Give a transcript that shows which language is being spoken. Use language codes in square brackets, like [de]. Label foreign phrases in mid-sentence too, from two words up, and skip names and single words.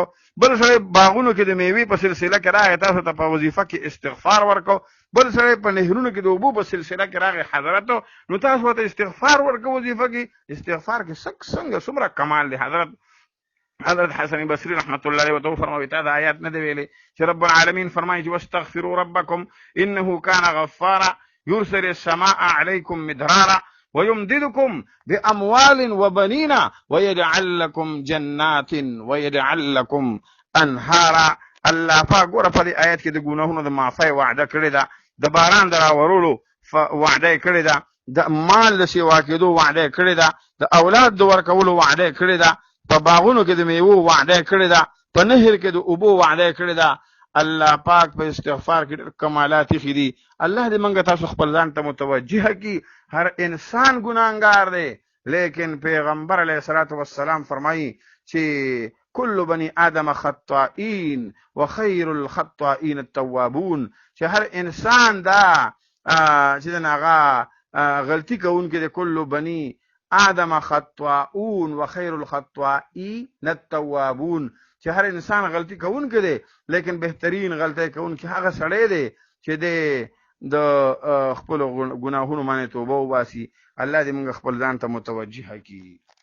[ps] بل سړی باغونو کې د میوې په سلسله کې راغی تاسو ته په وظیفه کې استغفار ورکړو. بل سړی په نهرونو کې د اوبو په سلسله کې راغی حضرت نو تاسو ورته استغفار ورکړو. وظیفه کې استغفار کې څنګه څومره کمال دی. حضرت حسن بصری [ar] رحمت الله علیه [ps] وته فرمایي تا دا آیات نه دی ویلي چې رب العالمین فرمایي چې [ar] واستغفروا ربکم انه كان غفارا يرسل السماء عليكم مدرارا ويمددكم باموال وبنين ويجعل لكم جنات ويجعل لكم انهارا. [ps] الله پاک ګوره په دې آیات کې د ګناهونو د معافی وعده کړې ده، د باران د راورولو وعده کړې ده، د مال د سیوا کېدو وعده کړې ده، د اولاد د ورکولو وعده کړې ده، په باغونو کې د میوو وعده کړې ده، په نهر کې د اوبو وعده کړې ده. الله پاک په استغفار کې کمالات یې دي. الله دې موږ تاسو خپل ځان ته متوجه کړي. هر انسان ګناهګار دی لیکن پیغمبر [ar] علیه الصلاة والسلام [ps] فرمایي چې [ar] كل بني آدم خطائين وخير الخطائين التوابون، [ps] چې هر انسان دا چې هغه غلطي کوونکی دی. [ar] كل بني آدم خطاؤون وخير الخطائين التوابون، [ps] چې هر انسان غلطي کوونکی دی لیکن بهترین غلطي کوونکی هغه سړی دی چې د خپل ګناهونو باندې توبه وباسي. الله دې موږ خپل ځان ته متوجه کړي.